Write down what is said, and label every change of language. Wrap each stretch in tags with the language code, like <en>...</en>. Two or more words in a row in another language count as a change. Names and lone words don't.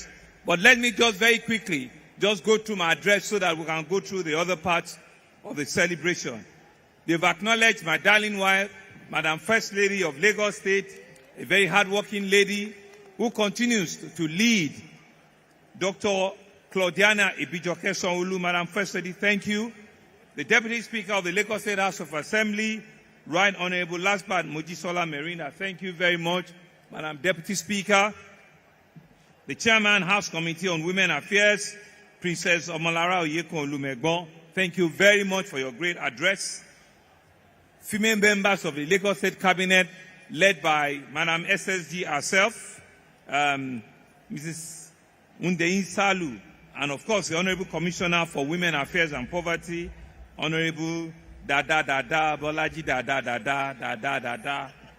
<en>But let me just very quickly just go through my address so that we can go through the other parts of the celebration. They've acknowledged my darling wife, Madam First Lady of Lagos State, a very hardworking lady who continues to lead. Dr. Claudiana Ibijoke Sanwo-Olu, Madam First Lady, thank you. The Deputy Speaker of the Lagos State House of Assembly, Right Honorable Lasbat Mojisola Merina, thank you very much. Madam Deputy Speaker, the Chairman, House Committee on Women Affairs, Princess Omolara Oyekun Olumegbon, thank you very much for your great address. Female members of the Lagos State Cabinet, led by Madam SSG herself, Mrs. Undeyin Salu, and of course the Honorable Commissioner for Women Affairs and Poverty, Honorable Bolaji Dada.</en>